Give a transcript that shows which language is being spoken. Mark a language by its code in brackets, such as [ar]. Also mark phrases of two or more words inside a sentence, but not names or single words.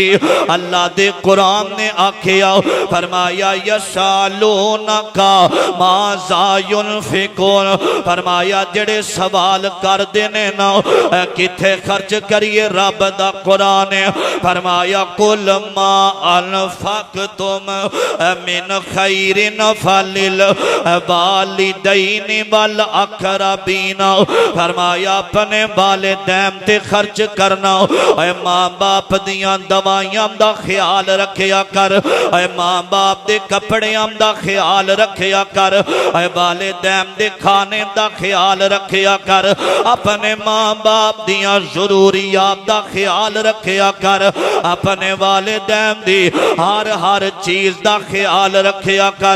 [pa] اللہ دے قرآن نے آکھیا فرمایا [ar] يسألونك ماذا ينفقون. [pa] فرمایا جڑے سوال کرتے نے نا کتھے خرچ کریے، رب دا قرآن نے فرمایا [ar] قل ما أنفقتم من خير فللوالدين والأقربين. [pa] فرمایا اپنے والدین تے خرچ کرنا. ماں باپ دیاں دوائیاں دا خیال رکھیا کر، ماں باپ دے کپڑیاں دا خیال رکھیا کر، والدین دے کھانے دا خیال رکھیا کر، اپنے ماں باپ دیاں ضروریات دا خیال رکھیا کر، اپنے والدین دی ہر ہر چیز دا خیال رکھیا کر.